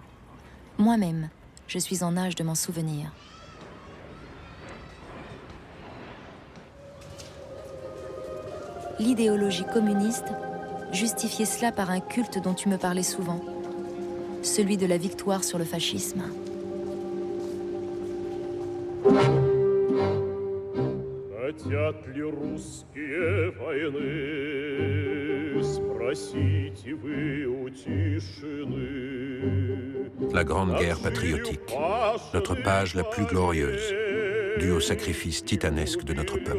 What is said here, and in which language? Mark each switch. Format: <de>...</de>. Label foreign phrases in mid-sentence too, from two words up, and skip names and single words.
<fr>Moi-même, je suis en âge de m'en souvenir. L'idéologie communiste justifiait cela par un culte dont tu me parlais souvent, celui de la victoire sur le fascisme.</fr> <ru>Хотят ли русские войны? Спросите вы у тишины.</ru> <fr>La Grande Guerre patriotique, notre page la plus glorieuse, due au sacrifice titanesque de notre peuple.</fr>